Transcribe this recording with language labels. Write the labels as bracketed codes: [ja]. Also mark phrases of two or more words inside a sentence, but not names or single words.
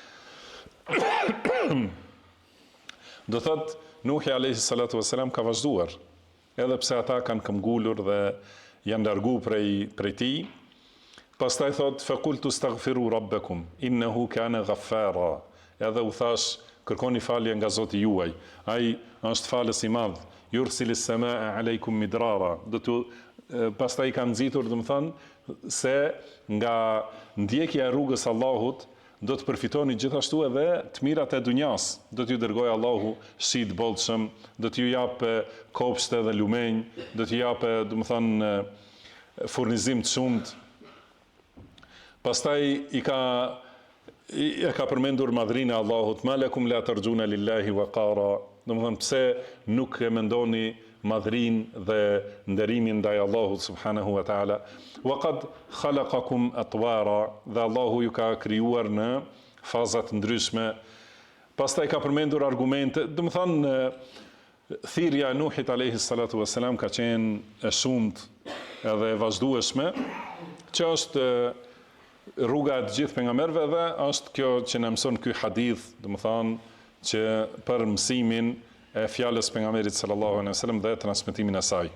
[sq] Do thot, Nuhi [ar] عليه الصلاة والسلام [sq] ka vazhduar, edhe pse ata kanë këmbgulur dhe janë largu prej tij. Pastaj thot, [ar] فقلت استغفروا ربكم إنه كان غفارا. [sq] Edhe u thash, kërkoni falje nga Zoti juaj. Ai është falës i madh. [ar] يرسل السماء عليكم مدرارا. [sq] Pastaj kanë nxitur, domethënë, se nga ndjekja e rrugës Allahut do të përfitoni gjithashtu edhe të mirat e dunjas. Do t'ju dërgojë Allahu shi të bollshëm, do t'ju japë kopshte dhe lumenj, do t'ju japë, domethënë, furnizim të shumt. Pastaj e ka përmendur madhrinë e Allahut, [ar] ما لكم لا ترجون لله وقارا. [sq] Domethënë, pse nuk e mendoni madhrinë dhe nderimin ndaj Allahut [ar] سبحانه وتعالى. وقد خلقكم أطوارا, [sq] dhe Allahu ju ka krijuar në faza të ndryshme. Pastaj ka përmendur argumente, domethënë thirrja e Nuhit [ar] عليه الصلاة والسلام [sq] ka qenë e shumtë edhe e vazhdueshme, që është rruga e të gjithë pejgamberëve dhe është kjo që na mëson ky hadith, domethënë që për mësimin e fjalës pejgamberit [ar] صلى الله عليه وسلم [sq] dhe transmetimin e saj.